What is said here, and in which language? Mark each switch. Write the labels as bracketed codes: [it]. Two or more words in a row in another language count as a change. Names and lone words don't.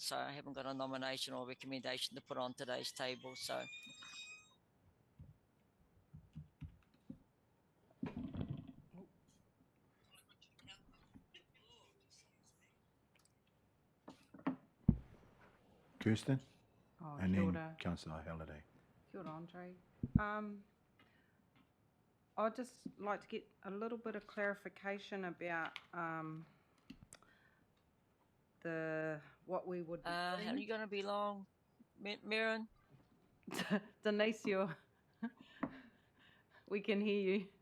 [en] So I haven't got a nomination or recommendation to put on today's table. So Kirsten, Oh, and kia then ora. Councillor Halliday. [mi] Kia ora, [en] Andre. I'd just like to get a little bit of clarification about what we would be how are doing. you going to be long, Mirren? Denise, we can hear you.